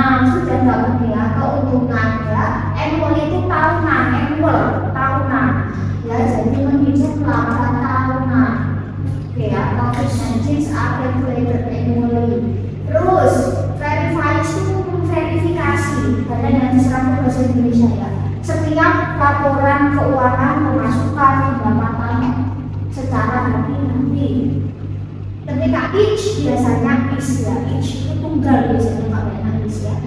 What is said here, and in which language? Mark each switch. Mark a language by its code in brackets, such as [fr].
[id] Sudah dapat ya, keuntungan ya. Annual itu tahunan, tahunan. Ya, jadi menghitung laba tahunan. [en] Oke ya, profit margins are calculated annually. [id] Terus verify itu verifikasi, karena yang diserap bahasa Indonesia ya. Setiap laporan keuangan pemasukan pendapatan secara hati-hati. Ketika each biasanya each itu tunggal biasanya Pak Benalis ya.